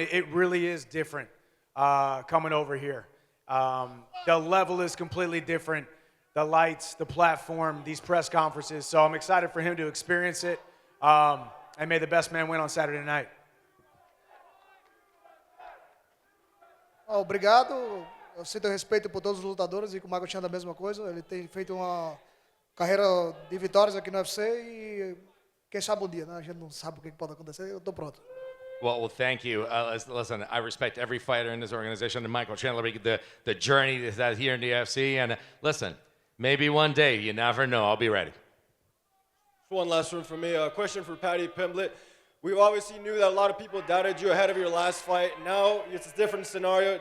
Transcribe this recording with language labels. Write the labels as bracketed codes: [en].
[en] It really is different coming over here. The level is completely different. The lights, the platform, these press conferences. So I'm excited for him to experience it. And may the best man win on Saturday night. [pt] Obrigado. Eu sinto respeito por todos os lutadores e com o Michael Chandler a mesma coisa. Ele tem feito uma carreira de vitórias aqui no UFC e quem sabe um dia, né? A gente não sabe o que pode acontecer. Eu estou pronto. [en] Well, thank you. Listen, I respect every fighter in this organization, and Michael Chandler, the journey that's here in the UFC. And listen, maybe one day, you never know, I'll be ready. One last one for me. A question for Paddy Pimblett. We obviously knew that a lot of people doubted you ahead of your last fight. Now it's a different scenario.